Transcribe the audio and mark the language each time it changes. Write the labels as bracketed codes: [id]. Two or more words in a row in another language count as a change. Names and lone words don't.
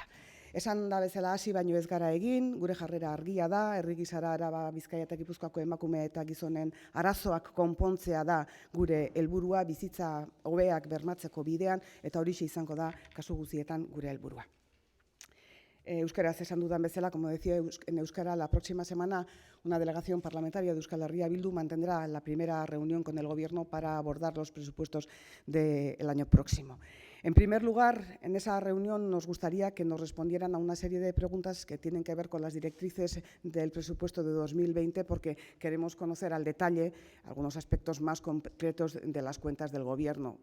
[eu] Esan da bezala hasi baino ez gara egin, gure jarrera argia da, herri gisara Araba, Bizkaia eta Gipuzkoako emakume eta gizonen arazoak konpontzea da gure helburua, bizitza hobeak bermatzeko bidean, eta horixe izango da kasu guztietan gure helburua. Euskaraz esan dudan bezala, [es] como decía en euskara, la próxima semana una delegación parlamentaria de Euskal Herria Bildu mantendrá la primera reunión con el Gobierno para abordar los presupuestos del año próximo. En primer lugar, en esa reunión nos gustaría que nos respondieran a una serie de preguntas que tienen que ver con las directrices del presupuesto de 2020, porque queremos conocer al detalle algunos aspectos más concretos de las cuentas del Gobierno.